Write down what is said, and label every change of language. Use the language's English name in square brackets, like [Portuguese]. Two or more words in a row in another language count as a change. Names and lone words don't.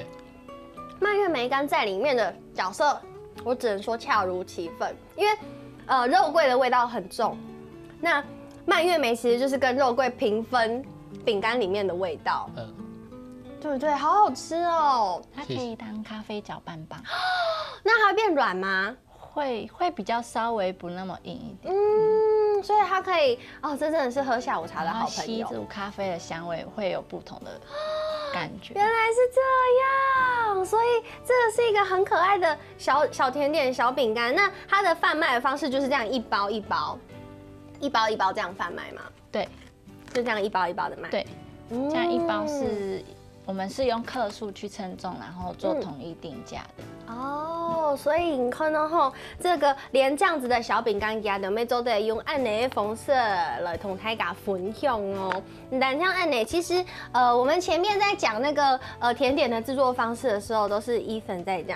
[Chinese] 蔓越莓乾在裡面的角色，我只能說恰如其分，因為肉桂的味道很重，那蔓越莓其實就是跟肉桂平分餅乾裡面的味道，對不對？好好吃哦！它可以當咖啡攪拌棒，那它會變軟嗎？會比較稍微不那麼硬一點。所以它可以這真的是喝下午茶的好朋友。吸入咖啡的香味，會有不同的感覺。原來是這樣，所以這個是一個很可愛的小甜點、小餅乾。那它的販賣的方式就是這樣一包一包這樣販賣嗎？對，就這樣一包一包的賣。對，這樣一包是我們是用克數去稱重，然後做統一定價的。哦，所以你看到吼，这个连这样子的小饼干家都要做得用按呢的方式来同大家分享哦。但像按呢，其实我们前面在讲那个甜点的制作方式的时候，都是Ethan在讲。